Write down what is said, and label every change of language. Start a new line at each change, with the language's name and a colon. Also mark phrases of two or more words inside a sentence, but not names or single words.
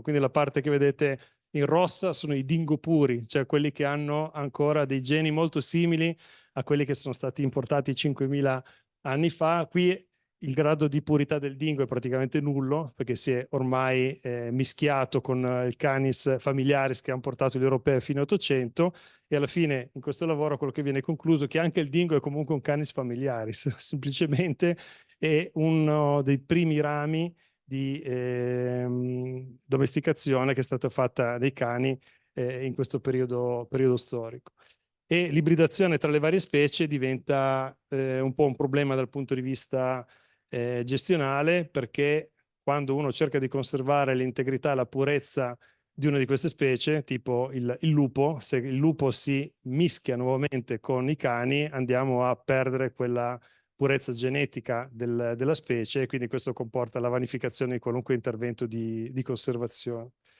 Italian: Quindi la parte che vedete in rossa sono i dingo puri, cioè quelli che hanno ancora dei geni molto simili a quelli che sono stati importati 5.000 anni fa. Qui il grado di purità del dingo è praticamente nullo perché si è ormai mischiato con il canis familiaris che hanno portato gli europei fino all'800 e alla fine in questo lavoro quello che viene concluso è che anche il dingo è comunque un canis familiaris, semplicemente è uno dei primi rami di domesticazione che è stata fatta dei cani in questo periodo storico. E l'ibridazione tra le varie specie diventa un po' un problema dal punto di vista gestionale, perché quando uno cerca di conservare l'integrità e la purezza di una di queste specie, tipo il lupo, se il lupo si mischia nuovamente con i cani, andiamo a perdere quella purezza genetica della specie e quindi questo comporta la vanificazione di qualunque intervento di conservazione.